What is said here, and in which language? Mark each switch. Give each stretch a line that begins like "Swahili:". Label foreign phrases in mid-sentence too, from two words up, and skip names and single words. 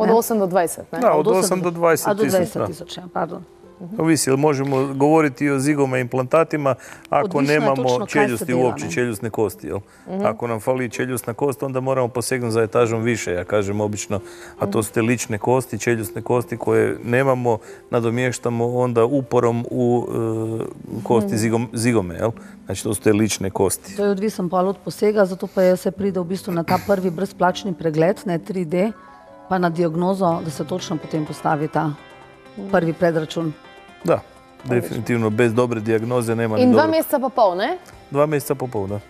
Slovenian: Od 8 do 20, ne?
Croatian: Da, od 8 do 20.000. Do 20.000, pardon. Ovisi, možemo govoriti o zigoma implantatima ako nemamo čeljusti, uopće čeljustne kosti. Ako nam fali čeljustna kost, onda moramo posegnuti za etažom više, ja kažem obično, a to su te lične kosti, čeljustne kosti koje nemamo, nadomještamo onda uporom u kosti zigome. Znači, to su te lične kosti.
Slovenian: To je odvisen pa od posega, zato pa se pride v bistvu na ta prvi brezplačni pregled, 3D, pa na diagnozo, da se točno potem postavi ta prvi predračun.
Croatian: Da, definitivno, bez dobre dijagnoze nema ni dobro.
Slovenian: In 2 meseca pa pol, ne? 2 meseca pa pol, da.